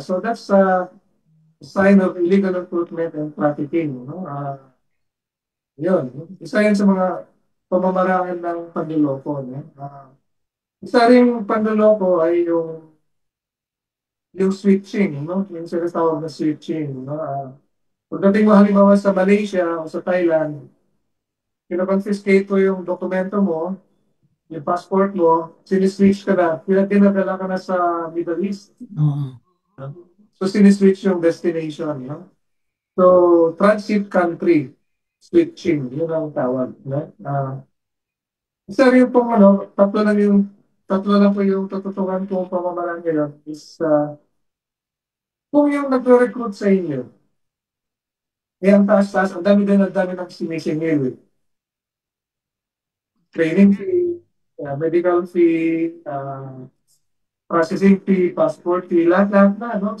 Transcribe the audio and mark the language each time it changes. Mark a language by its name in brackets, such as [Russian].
[English] So that's a sign of illegal recruitment and trafficking. [Filipino] No? Yun. Isa yan sa mga pamamaraan ng panluloko. No? Isa rin panluloko ay yung switching. No? Yung sinasawag na switching. No? Pagdating mo halimbawa sa Malaysia o sa Thailand, kinakonfiscate ko yung dokumento mo, yung passport mo, siniswitch ka na, dinadala ka na sa Middle East. Oo. So, siniswitch yung destination. No? So, transit country switching, yun ang tawag. No? Isa rin pong tatlo lang po yung tututukan kong pamamaraan ngayon is kung yung nagre-recruit sa inyo, ang taas-taas, ang dami ng sinisingil. Training fee, medical fee, processing fee, passport fee, lahat-lahat na, no?